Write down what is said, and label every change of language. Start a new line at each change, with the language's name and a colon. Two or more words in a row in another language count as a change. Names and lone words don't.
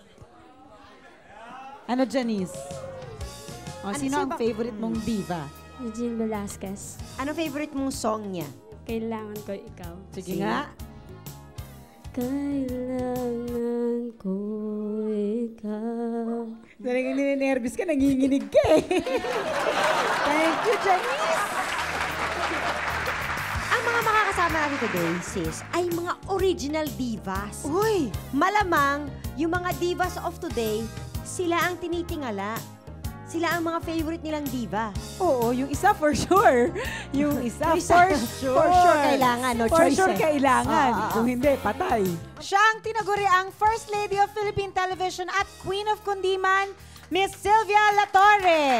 Filipino: Ano, Janice? O, Ano, sino sino ang ba- favorite mong diva? Eugene Velasquez. Ano favorite mong song niya? Kailangan ko ikaw. Sige nga. Kailangan ko ikaw. Talagang ninenervous ka, nanginginig ka eh.
English: Thank you, Janice.
Filipino: Ang mga makakasama natin today, sis, ay mga
English: original divas.
Filipino: Uy! Malamang, yung mga
English: divas of today,
Filipino: sila ang tinitingala. Sila ang mga favorite nilang diva. Oo, yung isa
English: for sure.
Filipino: Yung isa,
English: for sure. For sure
Filipino: kailangan, no
English: For choice sure
Filipino: eh. kailangan. Oo. Kung hindi, patay. Siya ang tinaguri ang First Lady of Philippine Television at Queen of Kundiman, Miss Sylvia Latorre.